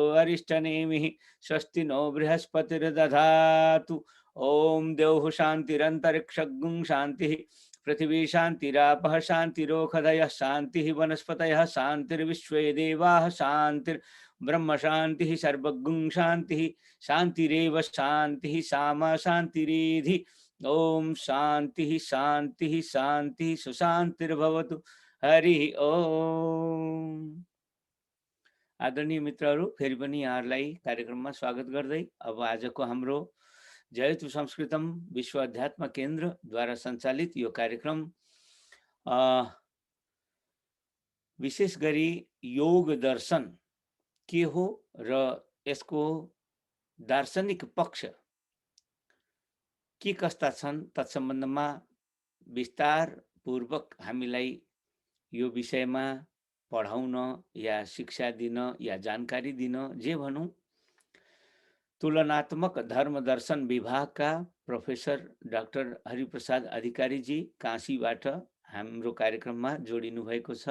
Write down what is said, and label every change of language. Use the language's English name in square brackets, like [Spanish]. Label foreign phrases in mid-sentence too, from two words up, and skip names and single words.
[Sanskrit] अरिष्टनेमिः स्वस्ति नो बृहस्पतिर्दधातु ॐ द्यौः शान्तिरन्तरिक्षगुं शान्तिः पृथिवी शान्तिरापः शान्तिरोषधयः शान्तिः वनस्पतयः शान्तिर्विश्वे देवाः शान्तिर्ब्रह्म शान्तिः सर्वगुं शान्तिः शान्तिरेव शान्तिः सामा शान्तिरेधि ओम शान्तिः शान्तिः शान्तिः सुशान्तिर्भवतु हरि ओम। [Nepali] आदरणीय मित्रहरू फेरि पनि यहाँहरूलाई कार्यक्रममा स्वागत गर्दै अब आजको हाम्रो जयतु संस्कृतम विश्व अध्यात्म केन्द्र द्वारा सञ्चालित यो कार्यक्रम विशेष गरी योग दर्शन के हो र यसको दार्शनिक पक्ष के कस्ता छन् तत्सम्बन्धमा विस्तार पूर्वक हामीलाई यो विषयमा पढाउन या शिक्षा दिन या जानकारी दिन जे भनौं तुलनात्मक धर्म दर्शन विभागका प्रोफेसर डाक्टर हरिप्रसाद अधिकारी जी काशीबाट हाम्रो कार्यक्रममा जोडिनु भएको छ।